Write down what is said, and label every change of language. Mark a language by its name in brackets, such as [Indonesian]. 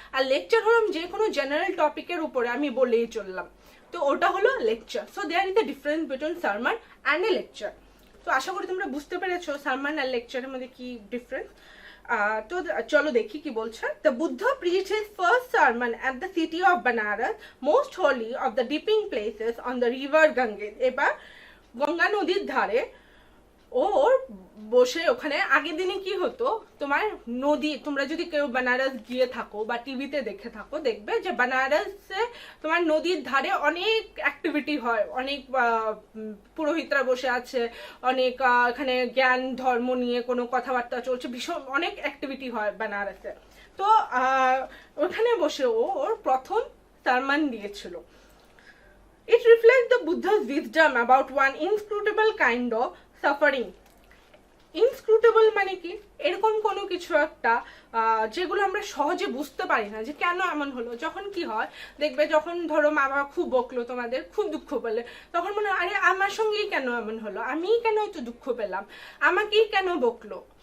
[Bangla] আর lecture হলো যে কোনো জেনারেল টপিকের উপরে আমি বলেই চললাম, তো ওটা হলো lecture. [English] So there is the difference between sermon and a lecture. [Bangla] তো আশা করি তোমরা বুঝতে পেরেছো সালমান আর লেকচারের মধ্যে কি ডিফারেন্স। তো চলো দেখি কি বলছে। [English] The Buddha preached his first sermon at the city of Banaras, most holy of the dipping places on the river Ganges. [Bangla] এবার গঙ্গা নদীর ধারে ওর বসে ওখানে আগের দিনে কি হতো, তোমার নদী, তোমরা যদি কেউ বেনারস গিয়ে থাকো বা টিভিতে দেখে থাকো, দেখবে যে বেনারসে তোমার নদীর ধারে অনেক অ্যাক্টিভিটি হয়, অনেক পুরোহিতরা বসে আছে, অনেক এখানে জ্ঞান ধর্ম নিয়ে কোনো কথাবার্তা চলছে, ভীষণ অনেক অ্যাক্টিভিটি হয় বেনারসে। তো ওখানে বসে ওর প্রথম সারমান দিয়েছিল। [English] It reflects the Buddha's wisdom about one inscrutable kind of suffering. [Bangla] ইনস্ক্রুটেবল মানে কি, এরকম কোনো কিছু একটা যেগুলো আমরা সহজে বুঝতে পারি না যে কেন এমন হলো। যখন কি হয় দেখবে, যখন ধরো মা বাবা খুব বকলো, তোমাদের খুব দুঃখ পেলে, তখন মনে হয় আরে আমার সঙ্গেই কেন এমন হলো, আমিই কেন একটু দুঃখ পেলাম, আমাকেই কেন বকলো।